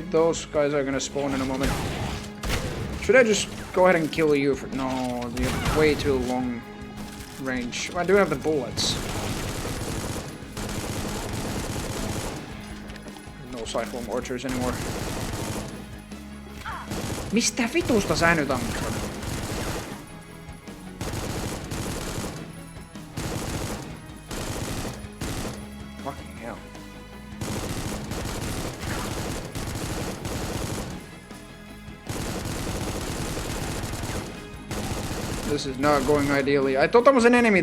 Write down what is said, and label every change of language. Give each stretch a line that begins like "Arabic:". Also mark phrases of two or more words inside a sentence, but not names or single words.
English: Those guys are gonna spawn in a moment. Should I just go ahead and kill you for... No, you have way too long range. I do have the bullets. No cyclone archers anymore.
Finnish: Mistä vitusta sä nyt ammut?
English: Fucking hell. This is not going ideally. I thought that was an enemy.